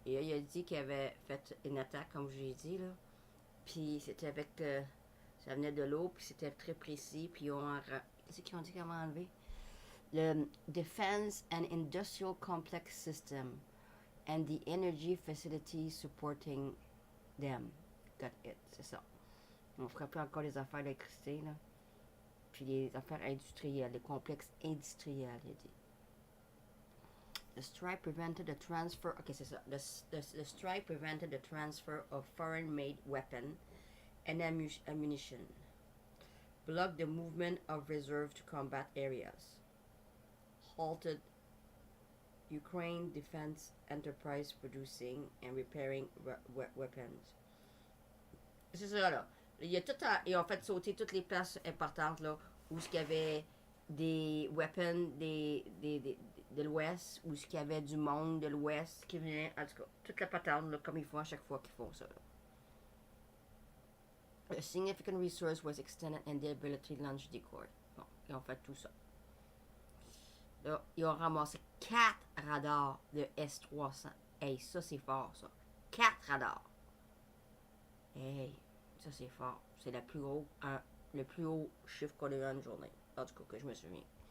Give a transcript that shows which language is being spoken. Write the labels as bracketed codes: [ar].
[fr] Et il a dit qu'il avait fait une attaque, comme je l'ai dit, là. Puis c'était avec... ça venait de l'eau, puis c'était très précis. Puis ils ont... Qu'est-ce qu'ils ont dit comment enlever? [en] Le Defense and Industrial Complex System and the Energy Facilities Supporting them. Got it. [fr] C'est ça. On ne fera plus encore les affaires d'électricité, là. Puis les affaires industrielles, les complexes industriels, il a dit. [en] The strike prevented the transfer. [fr] Okay, c'est ça. [en] The strike prevented the transfer of foreign-made weapon and ammunition, blocked the movement of reserve to combat areas, halted Ukraine defense enterprise producing and repairing weapons. [fr] C'est ça là. Il y a ils ont fait sauter toutes les places importantes là où il y avait des weapons de l'Ouest, où il y avait du monde de l'Ouest qui venait, en tout cas, toute la patente là, comme ils font à chaque fois qu'ils font ça. Là. [en] A significant resource was extended and the ability to launch decoy. [fr] Bon, ils ont fait tout ça. Là, ils ont ramassé 4 radars de S-300. Hey, ça c'est fort ça. 4 radars. Hey, ça c'est fort. C'est le plus haut chiffre qu'on a eu en une journée. En tout cas, que je me souviens.